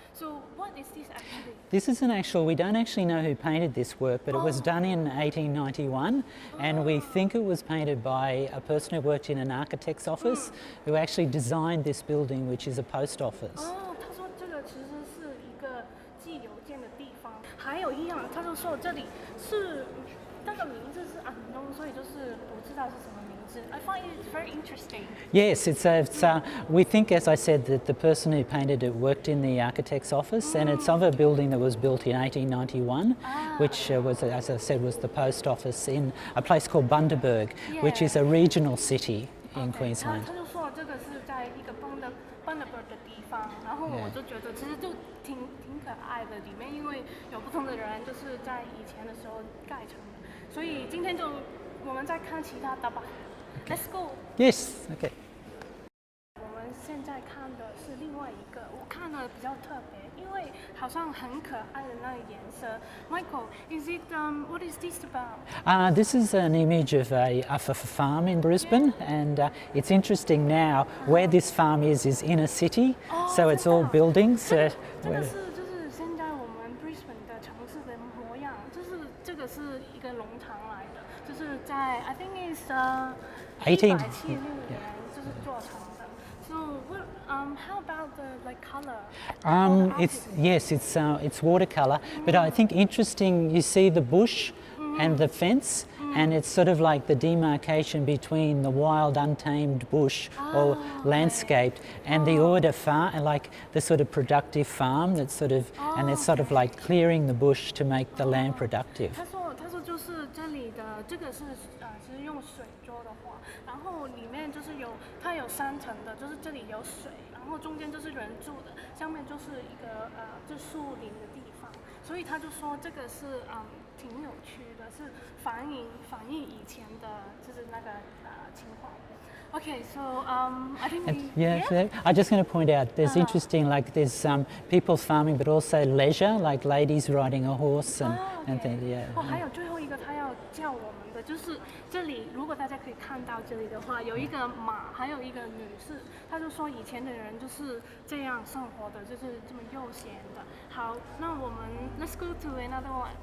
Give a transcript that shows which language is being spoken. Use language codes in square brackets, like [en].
[en] So what is this actually? This is an actual, we don't actually know who painted this work, but it was done in 1891, and we think it was painted by a person who worked in an architect's office who actually designed this building, which is a post office. [zh] 他说这个其实是一个寄邮件的地方。还有一样，他就说这里是那个名字是unknown，所以就是不知道是什么名字。 [en] I find it very interesting. Yes, we think, as I said, that the person who painted it worked in the architect's office, and it's of a building that was built in 1891, which was, as I said, was the post office in a place called Bundaberg, which is a regional city in Queensland. [zh] 他就说这个是在一个 Bundaberg 的地方，然后我就觉得其实就挺可爱的，里面因为有不同的人就是在以前的时候盖成的，所以今天就我们再看其他的吧。 [en] Let's go. Yes. Okay. [zh] 我们现在看的是另外一个，我看的比较特别，因为好像很可爱的那个颜色。 [en] Michael, is it what is this about? This is an image of a farm in Brisbane, and it's interesting now where this farm is in a city, so it's all buildings. [zh] 这个是就是现在我们 Brisbane 的城市的模样，就是这个是一个农场来的，就是在 [en] I think is [zh] 1876年就是做成的。 [en] So what how about the like color? It's watercolor, but I think interesting. You see the bush and the fence, and it's sort of like the demarcation between the wild, untamed bush or landscaped and the order farm, like the sort of productive farm that's sort of, and it's sort of like clearing the bush to make the land productive. [zh] 他说就是这里的这个是是用水做的花，然后里面就是它有3层的，就是这里有水，然后中间就是人住的，下面就是一个就树林的地方，所以他就说这个是挺有趣的，是反映以前的就是那个情况。 [en] Okay, so I think so I'm just going to point out there's interesting, like there's people farming, but also leisure, like ladies riding a horse and things. Yeah. [zh] 还有最后一个他要教我们的就是这里，如果大家可以看到这里的话，有一个马，还有一个女士，他就说以前的人就是这样生活的，就是这么悠闲的。好，那我们 [en] let's go to another one.